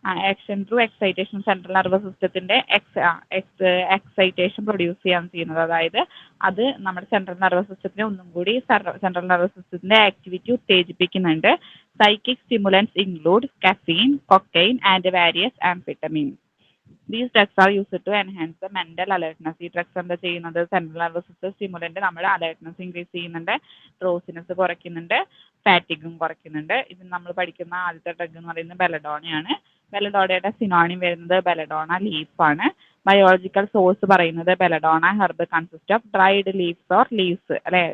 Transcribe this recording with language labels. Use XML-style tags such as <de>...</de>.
<ml>Action through excitation, central nervous സിസ്റ്റത്തിന്റെ excitation produce ചെയ്യാൻ ചെയ്യുന്നത്. അതായത് അത് നമ്മുടെ സെൻട്രൽ നെർവസ് സിസ്റ്റത്തിനെ ഒന്നും കൂടി സെൻട്രൽ നെർവസ് സിസ്റ്റത്തിന്റെ activity ഉത്തേജിപ്പിക്കുന്നുണ്ട്.</ml> <en>Psychic stimulants include caffeine, cocaine and various amphetamines. These drugs are used to enhance the mental alertness.</en> <ml>ഈ ഡ്രഗ്സ് എന്താ ചെയ്യുന്നത്? സെൻട്രൽ നെർവസ് സിസ്റ്റം സ്റ്റിമുലന്റ് നമ്മുടെ അലേർട്ട്നെസ് ഇൻക്രീസ് ചെയ്യുന്നുണ്ട്, ഡ്രോസിനെസ് കുറയ്ക്കുന്നുണ്ട്, ഫാറ്റിഗും കുറയ്ക്കുന്നുണ്ട്. ഇത് നമ്മൾ പഠിക്കുന്ന ആദ്യത്തെ ഡ്രഗ് എന്ന് പറയുന്നത് ബെലഡോണയാണ്. ബെലഡോണയുടെ സിനോണിം വരുന്നത് ബെലഡോണ ലീഫ് ആണ്. ബയോളജിക്കൽ സോഴ്സ് പറയുന്നത്</ml> <en>belladonna herb consist of dried leaves or leaves</en> <ml>അല്ലെ?</ml>